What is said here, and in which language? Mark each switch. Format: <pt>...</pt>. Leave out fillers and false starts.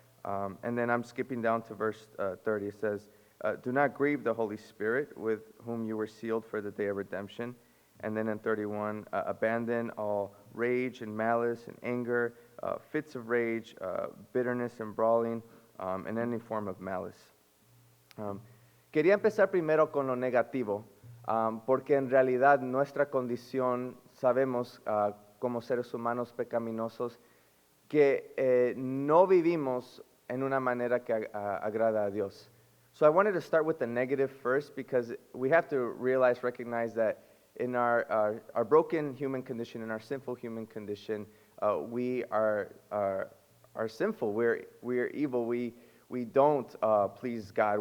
<en>And then I'm skipping down to verse 30. It says, do not grieve the Holy Spirit, with whom you were sealed for the day of redemption. And then in 31, abandon all rage and malice and anger, fits of rage, bitterness and brawling, and any form of malice.</en> <es>Quería empezar primero con lo negativo, porque en realidad nuestra condición, sabemos como seres humanos pecaminosos, que no vivimos en una manera que agrada a Dios.</es> <en>So I wanted to start with the negative first because we have to recognize that in our broken human condition, in our sinful human condition, we are sinful. We're evil. We don't please God.</en>